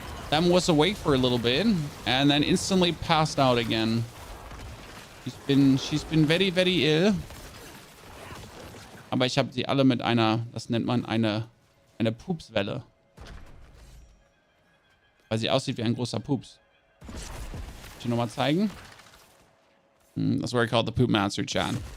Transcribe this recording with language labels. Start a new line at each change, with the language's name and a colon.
English: Then was awake for a little bit and then instantly passed out again. She's been very, very ill.
German: Aber ich habe sie alle mit einer, das nennt man eine Pupswelle. Weil sie aussieht wie ein großer Pups. Soll ich nochmal zeigen?
English: That's what I call the poopmancer, chat.